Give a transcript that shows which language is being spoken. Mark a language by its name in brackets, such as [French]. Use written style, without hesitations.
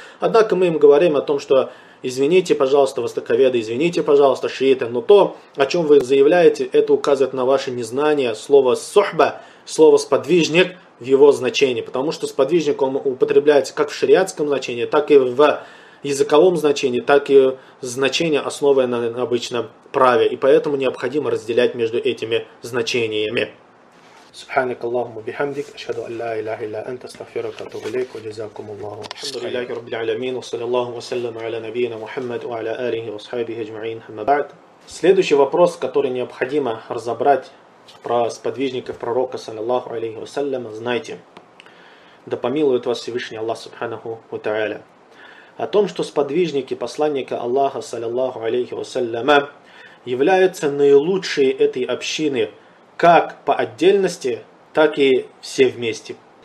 [Russian] Однако мы им говорим о том, что извините, пожалуйста, востоковеды, извините, пожалуйста, шииты, но то, о чем вы заявляете, это указывает на ваше незнание слова «сухба», слово «сподвижник» в его значении, потому что сподвижник он употребляется как в шариатском значении, так и в языковом значении, так и значение, основанное на обычном праве. И поэтому необходимо разделять между этими значениями. [Arabic] سبحانك اللهم وبحمدك اشهد ان لا اله الا انت استغفرك واتوب اليك وجزاكم الله الحمد لله رب العالمين وصلى الله وسلم على نبينا محمد وعلى اله وصحبه اجمعين اما بعد [Russian] следующий вопрос который необходимо разобрать про сподвижников пророка саллаллаху алейхи вассалям знайте да помилует вас всевышний Аллах субханаху ва тааля о том что сподвижники посланника Аллаха саллаллаху алейхи вассалям являются наилучшие этой общины как по отдельности, так и все вместе.